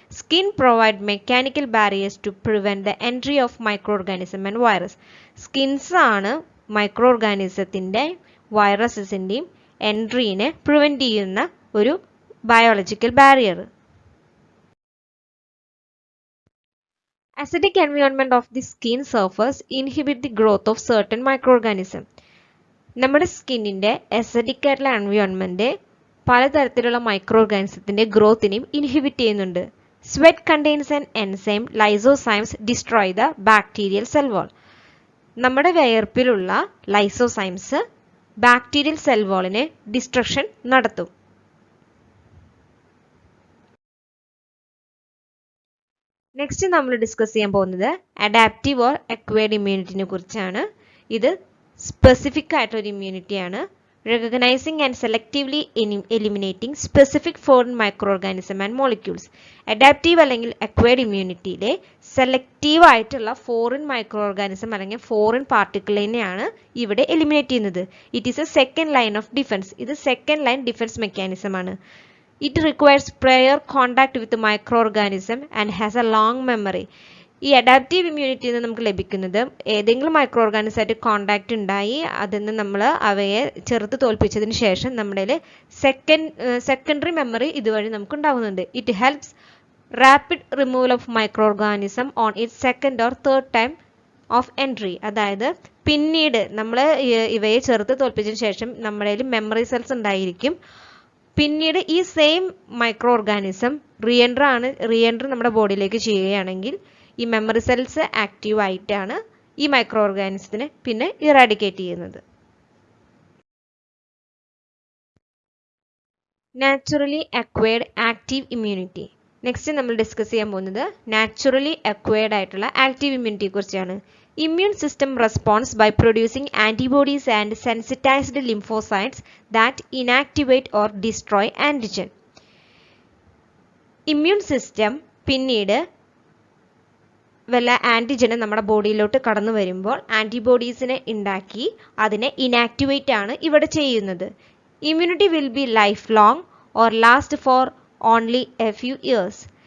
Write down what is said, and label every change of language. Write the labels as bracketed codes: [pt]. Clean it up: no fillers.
[en] Skin provide mechanical barriers to prevent the entry of micro organism and virus. [ml] Skins ആണ് micro ഓർഗാനിസത്തിന്റെ വൈറസസിന്റെയും എൻട്രീനെ prevent ചെയ്യുന്ന ഒരു biological barrier. [en] Acidic environment of the skin surface inhibit the growth of certain microorganisms. [ml] നമ്മുടെ സ്കിന്നിൻ്റെ acidic ആയിട്ടുള്ള environment പലതരത്തിലുള്ള micro ഓർഗാനിസത്തിൻ്റെ ഗ്രോത്തിനെയും inhibit ചെയ്യുന്നുണ്ട്. [en] Sweat contains an enzyme lysozymes destroy the bacterial cell wall. [ml] നമ്മുടെ വിയർപ്പിലുള്ള ലൈസോസൈംസ് bacterial cell വാളിനെ destruction നടത്തും. Next നമ്മൾ discuss ചെയ്യാൻ പോകുന്നത് അഡാപ്റ്റീവ് ഓർ അക്വയർഡ് ഇമ്മ്യൂണിറ്റിനെ കുറിച്ചാണ്. ഇത് സ്പെസിഫിക് ആയിട്ടൊരു ഇമ്മ്യൂണിറ്റിയാണ്. [en] Recognising and selectively eliminating specific foreign micro organism and molecules. [ml] Adaptive അല്ലെങ്കിൽ അക്വയർഡ് ഇമ്മ്യൂണിറ്റിയിലെ സെലക്റ്റീവ് ആയിട്ടുള്ള ഫോറിൻ മൈക്രോ ഓർഗാനിസം അല്ലെങ്കിൽ ഫോറിൻ പാർട്ടിക്കിളിനെയാണ് ഇവിടെ എലിമിനേറ്റ് ചെയ്യുന്നത്. [en] It is a second line of defence. [ml] ഇത് സെക്കൻഡ് ലൈൻ ഡിഫൻസ് മെക്കാനിസം ആണ്. [en] It requires prior contact with the microorganism and has a long memory. [ml] ഈ adaptive immunity നിന്ന് നമുക്ക് ലഭിക്കുന്നത് ഏതെങ്കിലും മൈക്രോ ഓർഗാനിസമായിട്ട് കോണ്ടാക്ട് ഉണ്ടായി അതിൽ നിന്ന് നമ്മൾ അവയെ ചെറുത്ത് തോൽപ്പിച്ചതിന് ശേഷം നമ്മുടെ സെക്കൻഡറി മെമ്മറി ഇതുവഴി നമുക്ക് ഉണ്ടാകുന്നുണ്ട്. [en] It helps rapid removal of micro organism on it second or third time of entry. [ml] അതായത് പിന്നീട് നമ്മൾ ഇവയെ ചെറുത്ത് തോൽപ്പിച്ചതിന് ശേഷം നമ്മുടെ മെമ്മറി സെൽസ് ഉണ്ടായിരിക്കും. പിന്നീട് ഈ സെയിം മൈക്രോ ഓർഗാനിസം റീഎൻട്രി നമ്മുടെ ബോഡിയിലേക്ക് ചെയ്യുകയാണെങ്കിൽ ഈ മെമ്മറി സെൽസ് ആക്റ്റീവ് ആയിട്ടാണ് ഈ മൈക്രോ ഓർഗാനിസത്തിനെ പിന്നെ ഇറാഡിക്കേറ്റ് ചെയ്യുന്നത്. [en] Naturally acquired active immunity. [ml] Next നമ്മൾ ഡിസ്കസ് ചെയ്യാൻ പോകുന്നത് നാച്ചുറലി അക്വയർഡ് ആയിട്ടുള്ള ആക്റ്റീവ് ഇമ്മ്യൂണിറ്റിയെ കുറിച്ചാണ്. [en] Immune system responds by producing antibodies and sensitized lymphocytes that inactivate or destroy antigen. [ml] Immune system പിന്നീട് വല്ല ആൻറ്റിജന് നമ്മുടെ ബോഡിയിലോട്ട് കടന്നു വരുമ്പോൾ ആൻറ്റിബോഡീസിനെ ഉണ്ടാക്കി അതിനെ ഇനാക്ടിവേറ്റ് ആണ് ഇവിടെ ചെയ്യുന്നത്. [en] Immunity will be life long or last for only a few years.